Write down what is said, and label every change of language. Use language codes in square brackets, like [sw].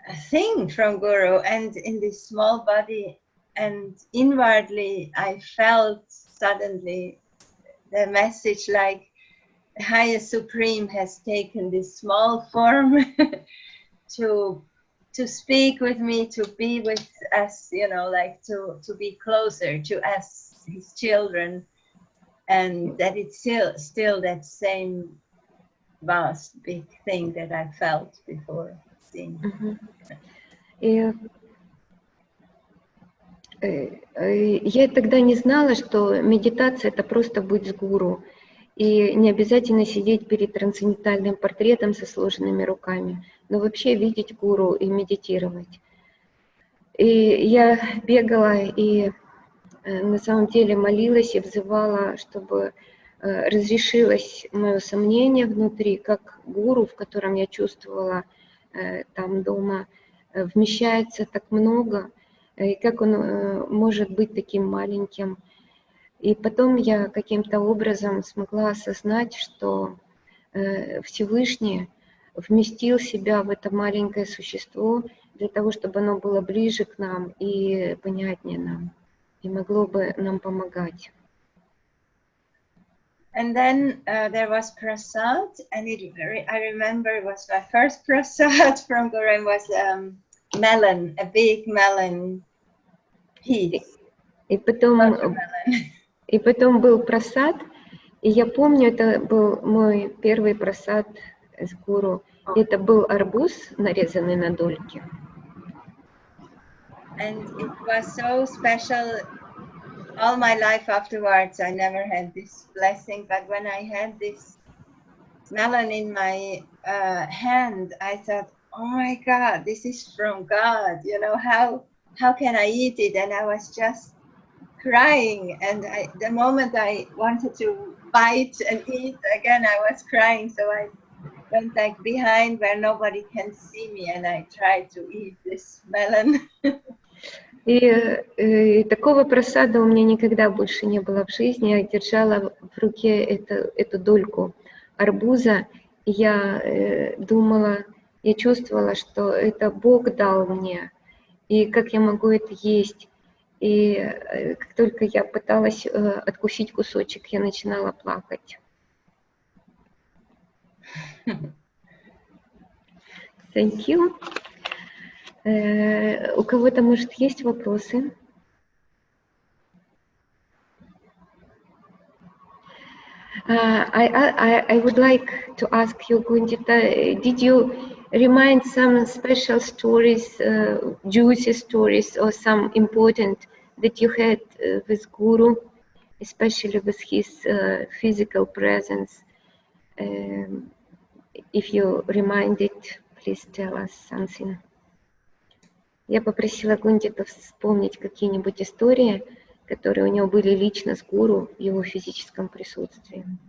[en] thing from Guru, and in this small body, and inwardly I felt suddenly the message like the highest supreme has taken this small form to speak with me, to be with us, you know, like to be closer to us, his children, and that it's still that same vast big thing that I felt before seeing. [ru] И я тогда не знала, что медитация — это просто быть с гуру. И не обязательно сидеть перед трансцендентальным портретом со сложенными руками, но вообще видеть гуру и медитировать. И я бегала и на самом деле молилась и взывала, чтобы разрешилось мое сомнение внутри, как гуру, в котором я чувствовала там дома, вмещается так много, и как он может быть таким маленьким. И потом я каким-то образом смогла осознать, что Всевышний вместил себя в это маленькое существо для того, чтобы оно было ближе к нам и понятнее нам, и могло бы нам помогать. [en] And then there was prasad, and I remember it was my first prasad from Guru, was melon, a big melon piece. [ru] И потом был прасад, и я помню, это был мой первый прасад с гуру. Это был арбуз, нарезанный на дольки. [en] And it was so special. All my life afterwards, I never had this blessing, but when I had this melon in my hand, I thought, oh my God, this is from God. You know, how can I eat it? And I was just crying, and the moment I wanted to bite and eat again, I was crying, so I went like behind where nobody can see me, and I tried to eat this melon. [ru] И такого просада у меня никогда больше не было в жизни. Я держала в руке эту дольку арбуза, и я думала, я чувствовала, что это Бог дал мне, и как я могу это есть. И как только я пыталась откусить кусочек, я начинала плакать. [en] Thank you. [ru] У кого-то, может, есть вопросы? [en] I would like to ask you, Guntita, did you remind some special stories, juicy stories, or some important that you had with Guru, especially with his physical presence? If you remind it, please tell us something. [ru] Я попросила Гунтиту вспомнить какие-нибудь истории, которые у него были лично с гуру в его физическом присутствии.